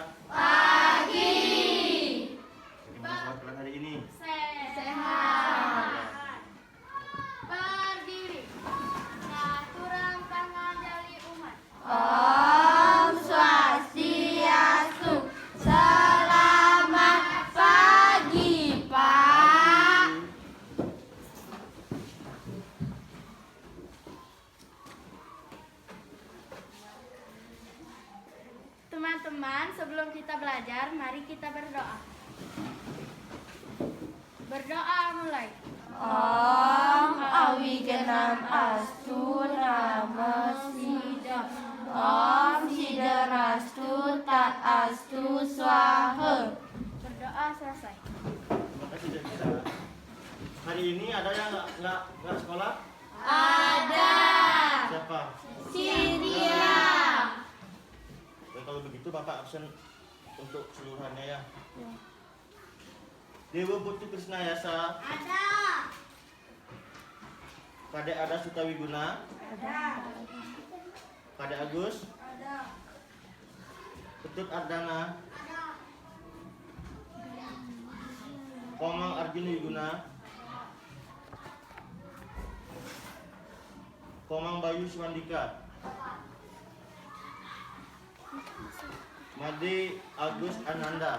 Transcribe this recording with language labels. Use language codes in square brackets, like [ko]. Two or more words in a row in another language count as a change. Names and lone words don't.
[id] Pagi. Bagaimana soal kelas hari ini? Sehat. Berdiri. Nah, turun tangan jali umat. [sa] Om Swastiastu. [id] Selamat pagi, Pak. Teman-teman, sebelum kita belajar, mari kita berdoa. Berdoa mulai. [sa] Om Awigenam Astu Namasida. Om Siderastu Tat Astu Swaha. [id] Berdoa selesai. Terima kasih, Jessica. Hari ini ada yang nggak sekolah? Ada. Siapa? Cynthia. Oke, kalau begitu Bapak absen untuk seluruhannya, ya. Dewa Putu Krisnayasa, Ada. Kadek Ada Sutawiguna, Ada. Kadek Agus, Ada. Ketut Ardana, Ada. Komang Arjuna Wiguna, Komang Bayu Swandika, Made Agus Ananda,